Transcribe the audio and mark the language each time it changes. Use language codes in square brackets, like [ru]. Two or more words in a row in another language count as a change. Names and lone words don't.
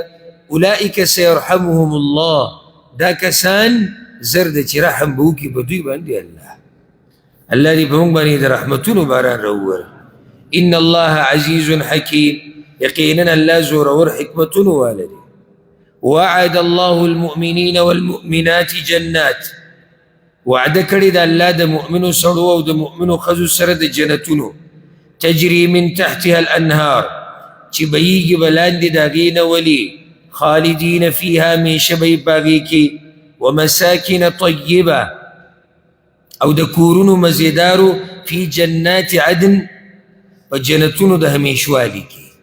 [ar] اولئک سیرحمهم الله، [ps] دا کسان زر د چې رحم به وکړي په دوی باندې الله دې په موږ باندې د رحمتونو باران راووړي. [ar] ان الله عزیز حکیم، [ps] یقینا الله زورور حکمتونو والا دی. [ar] وعد الله المؤمنین والمؤمنات جنات، [ps] وعده کړې ده الله د مؤمنو سړو او د مؤمنو ښځو سره د جنتونو، [ar] تجري من تحتها الانهار، [ps] چې بهیږي به لاندې د هغې نه ولي، [ar] خالدین فیها [ps] همیشه به یې په هغې کې، [ar] ومساکن طیبه، [ps] او د کورونو مزیدارو، [ar] فی جنات عدن، [ps] په جنتونو د همیشوالي کې.